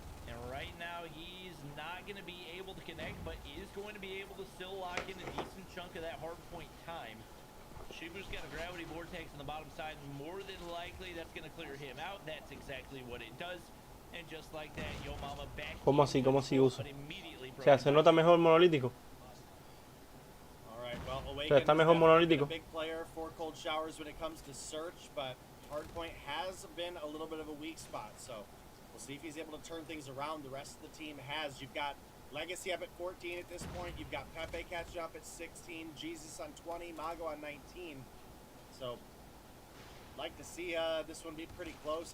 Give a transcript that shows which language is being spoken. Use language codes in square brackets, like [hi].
[en] And right now, he's not going to be able to connect, but is going to be able to still lock in a decent chunk of that hard point time. Shibu's got a gravity vortex on the bottom side. More than likely, that's going to clear him out. That's exactly what it does. And just like that, Yo Mama back. [es] ¿Cómo así? ¿Cómo así uso? O sea, se nota mejor monolítico. [en] Well, [es] O sea, está mejor monolítico. [en] Big player for Cold Showers when it comes to search, but hardpoint has been a little bit of a weak spot. So we'll see if he's able to turn things around. The rest of the team has. You've got Legacy up at 14 at this point. You've got Pepe catching up at 16. Jesus on 20. Mago on 19. So like to see this one be pretty close.